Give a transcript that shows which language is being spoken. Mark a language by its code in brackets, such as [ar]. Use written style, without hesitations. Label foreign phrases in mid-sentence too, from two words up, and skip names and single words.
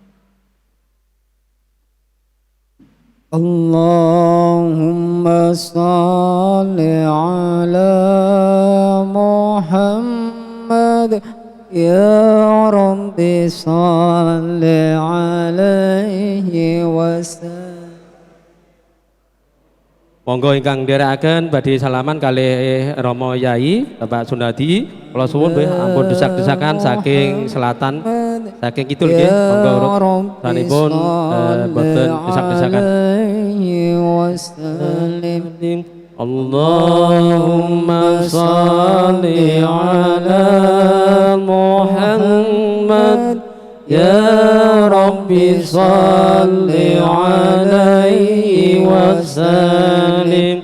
[ar] اللهم صل على محمد يا رب صل عليه وسلم. [jv] Monggo ingkang nderekaken badhe salaman kalih Rama Yai Bapak Sunadi. Kula suwun nggih ampun desak-desakan saking selatan saking kidul nggih. Monggo urut sanipun boten desak-desakan. [ar] اللهم صل على محمد يا رب صل عليه وسلم.